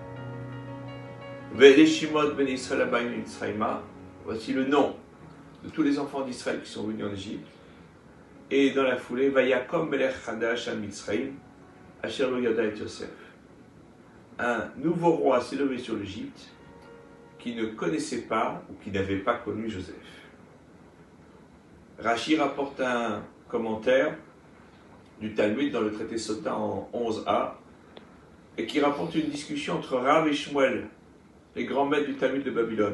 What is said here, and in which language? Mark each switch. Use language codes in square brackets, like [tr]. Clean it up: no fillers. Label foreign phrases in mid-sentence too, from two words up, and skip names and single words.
[he] ואלה שמות בני ישראל הבאים מצרימה. [fr] Voici le nom de tous les enfants d'Israël qui sont venus en Égypte. Et dans la foulée, [he] ויקם מלך חדש על מצרים אשר לא ידע את יוסף. [fr] Un nouveau roi s'est levé sur l'Égypte qui ne connaissait pas ou qui n'avait pas connu Joseph. Rashi rapporte un commentaire du Talmud dans le traité Sota en 11a et qui rapporte une discussion entre Rav et Shmuel, les grands maîtres du Talmud de Babylone.